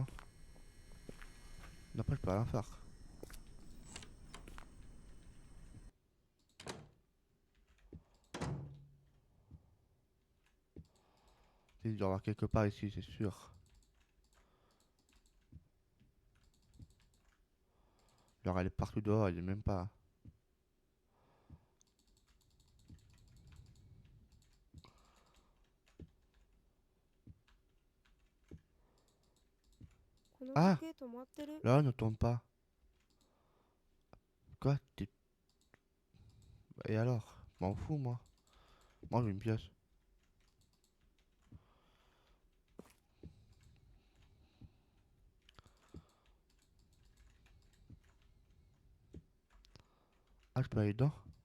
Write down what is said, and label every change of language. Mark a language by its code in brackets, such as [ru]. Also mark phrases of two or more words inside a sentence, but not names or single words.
[fr] Après, je peux rien faire. Il doit y avoir quelque part ici, c'est sûr. Genre, elle est partout dehors, elle est même pas. [ja] この時 Ah! 計止まってる。 [fr] Là, ne tombe pas. Quoi? Et alors? M'en fous, moi. Moi, j'ai une pièce. Ah, je peux aller dedans?